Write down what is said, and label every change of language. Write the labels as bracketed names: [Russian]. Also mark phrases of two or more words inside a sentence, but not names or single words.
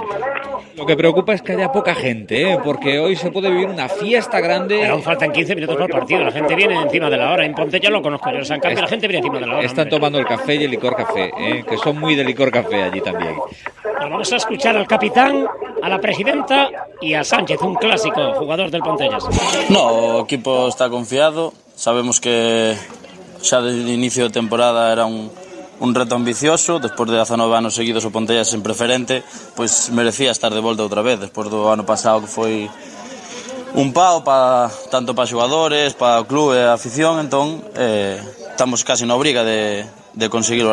[Spanish] Lo que preocupa es que haya poca gente, porque hoy se puede vivir una fiesta grande. Pero aún faltan 15 minutos para el partido. La gente viene encima de la hora. En Ponte ya lo conozco yo. En San Campio la gente viene encima de la hora. Están tomando el café y el licor café, que son muy de licor café allí también. Bueno, vamos a escuchar al capitán, a la presidenta y a Sánchez, un clásico jugador del Pontellas. [Galician] No, o equipo está confiado. Sabemos que xa desde o inicio de temporada era un reto ambicioso. Despois de 19 anos seguidos o Pontellas en preferente, pois merecía estar de volta outra vez. Despois do ano pasado que foi un pao tanto para xogadores, para o club e a afición, entón estamos casi na obriga de conseguir o ascenso.